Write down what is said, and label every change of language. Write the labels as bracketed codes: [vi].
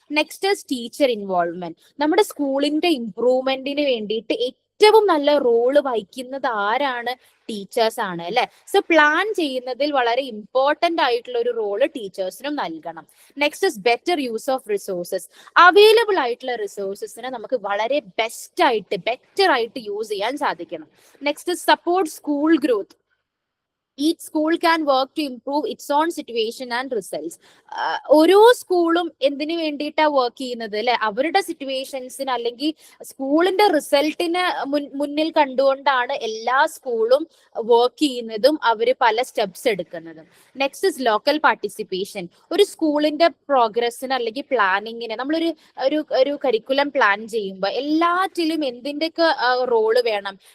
[en] Next is teacher involvement. [ml] നമ്മുടെ സ്കൂളിന്റെ ഇംപ്രൂവ്മെന്റിന് വേണ്ടിയിട്ട് ഏറ്റവും നല്ല റോള് വഹിക്കുന്നത് ആരാണ്? ടീച്ചേഴ്സ് ആണ് അല്ലെ. സോ പ്ലാൻ ചെയ്യുന്നതിൽ വളരെ ഇമ്പോർട്ടന്റ് ആയിട്ടുള്ള ഒരു റോള് ടീച്ചേഴ്സിനും നൽകണം. [en] Next is better use of resources. [ml] Available ആയിട്ടുള്ള റിസോഴ്സസിനെ നമുക്ക് വളരെ ബെറ്റർ ആയിട്ട് യൂസ് ചെയ്യാൻ സാധിക്കണം. [en] Next is support school growth. Each school can work to improve its own situation and results. [ml] ഓരോ സ്കൂളും എന്തിനു വേണ്ടിയിട്ടാണ് വർക്ക് ചെയ്യുന്നത് അല്ലെ? അവരുടെ സിറ്റുവേഷൻസിന് അല്ലെങ്കിൽ സ്കൂളിന്റെ റിസൾട്ടിന് മുന്നിൽ കണ്ടുകൊണ്ടാണ് എല്ലാ സ്കൂളും വർക്ക് ചെയ്യുന്നതും അവര് പല സ്റ്റെപ്സ് എടുക്കുന്നതും. [en] Next is local participation. [ml] ഒരു സ്കൂളിന്റെ പ്രോഗ്രസിന് അല്ലെങ്കിൽ പ്ലാനിങ്ങിന് നമ്മളൊരു ഒരു കരിക്കുലം പ്ലാൻ ചെയ്യുമ്പോൾ എല്ലാറ്റിലും എന്തിൻ്റെയൊക്കെ റോള് വേണം?